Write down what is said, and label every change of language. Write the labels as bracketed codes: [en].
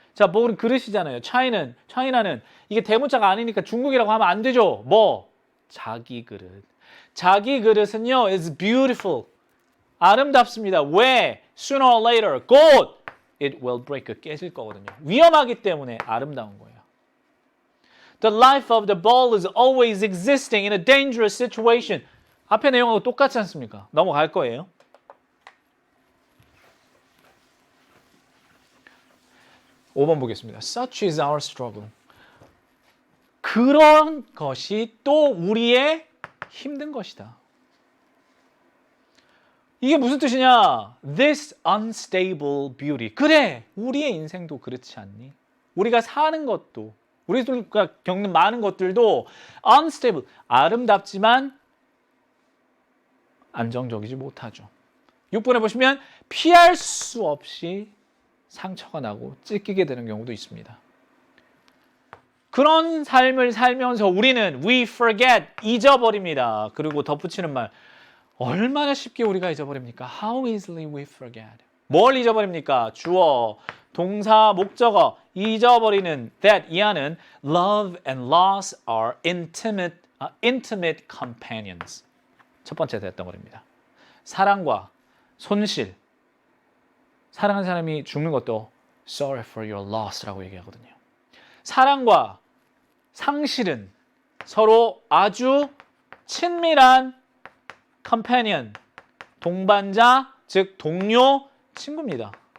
[ko] 자, bowl은 그릇이잖아요. China는 이게 대문자가 아니니까 중국이라고 하면 안 되죠. 뭐? 자기 그릇. 자기 그릇은요 [en] is beautiful. [ko] 아름답습니다. 왜? [en] Sooner or later, 곧 it will break. [ko] 깨질 거거든요. 위험하기 때문에 아름다운 거예요. [en] The life of the bowl is always existing in a dangerous situation. [ko] 앞에 내용하고 똑같지 않습니까? 넘어갈 거예요. 5번 보겠습니다. [en] Such is our struggle. [ko] 그런 것이 또 우리의 힘든 것이다. 이게 무슨 뜻이냐? [en] This unstable beauty. [ko] 그래, 우리의 인생도 그렇지 않니? 우리가 사는 것도, 우리가 겪는 많은 것들도 unstable, 아름답지만 안정적이지 못하죠. 6번에 보시면 피할 수 없이 상처가 나고 찢기게 되는 경우도 있습니다. 그런 삶을 살면서 우리는 [en] we forget, [ko] 잊어버립니다. 그리고 덧붙이는 말, 얼마나 쉽게 우리가 잊어버립니까? [en] How easily we forget. [ko] 뭘 잊어버립니까? 주어, 동사, 목적어, 잊어버리는 [en] that [ko] 이하는 [en] love and loss are intimate companions. [ko] 첫 번째 됐던 말입니다. 사랑과 손실, 사랑하는 사람이 죽는 것도 [en] sorry for your loss [ko] 라고 얘기하거든요. 사랑과 상실은 서로 아주 친밀한 companion, 동반자, 즉 동료, 친구입니다.